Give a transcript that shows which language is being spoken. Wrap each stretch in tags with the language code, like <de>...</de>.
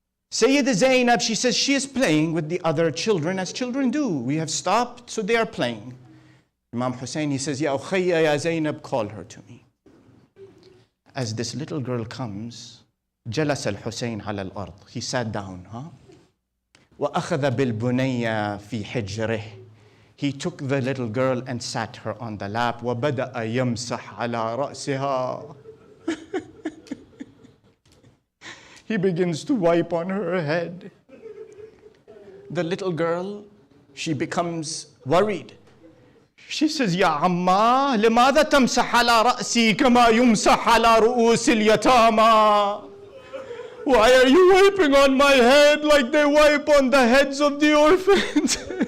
<en>Sayyida Zainab, she says, she is playing with the other children as children do. We have stopped, so they are playing. Imam Hussain, he says, Ya Ukhayya ya Zainab, call her to me. As this little girl comes,</en> <ar>جلس الحسين على الأرض.</ar> <en>He sat down,</en> <ar>وأخذ بالبنية في حجره.</ar> <en>He took the little girl and sat her on the lap.</en> <ar>وبدأ يمسح على رأسها.</ar> <en>He begins to wipe on her head. The little girl, she becomes worried. She says,</en> <ar>Ya Amma, لماذا تمسح على رأسي كما يمسح على رؤوس اليتامى?</ar> <en>Why are you wiping on my head like they wipe on the heads of the orphans?</en>